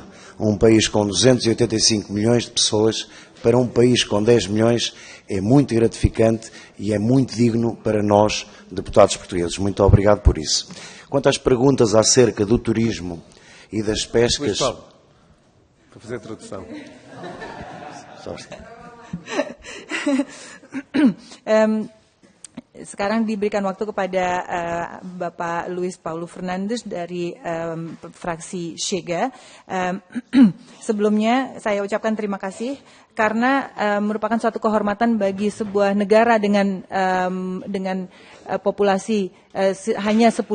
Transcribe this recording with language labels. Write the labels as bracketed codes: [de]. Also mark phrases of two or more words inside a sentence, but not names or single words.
[pt] Um país com 285 milhões de pessoas, para um país com 10 milhões, é muito gratificante e é muito digno para nós, deputados portugueses. Muito obrigado por isso. Quanto às perguntas acerca do turismo e das pescas... Luís Paulo, para fazer a tradução. [id] Sekarang diberikan waktu kepada Bapak Luis Paulo Fernandes dari fraksi Shega. Sebelumnya saya ucapkan terima kasih karena merupakan suatu kehormatan bagi sebuah negara dengan populasi hanya 10